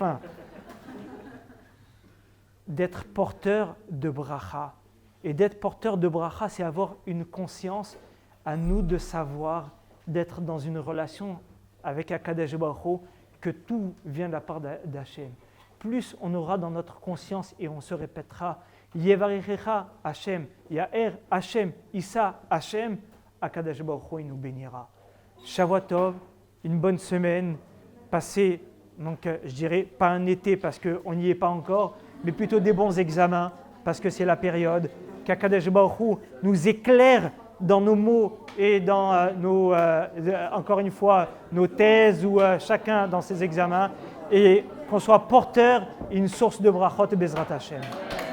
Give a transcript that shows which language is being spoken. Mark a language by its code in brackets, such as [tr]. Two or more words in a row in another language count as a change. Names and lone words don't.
[fr] » D'être porteur de bracha. Et d'être porteur de bracha, c'est avoir une conscience à nous de savoir, d'être dans une relation avec [he] הקדוש ברוך הוא, [fr] que tout vient de la part d'Hachem. plus on aura dans notre conscience et on se répétera [he] יברכך השם יאר השם ישא השם הקדוש ברוך הוא, [fr] il nous bénira. [he] שבוע טוב, [fr] une bonne semaine, passez, donc je dirais pas un été parce qu'on n'y est pas encore, mais plutôt des bons examens parce que c'est la période, qu' [he] הקדוש ברוך הוא [fr] nous éclaire dans nos mots et dans encore une fois, nos thèses ou chacun dans ses examens et qu'on soit porteur et une source de brachot et [he] בעזרת השם.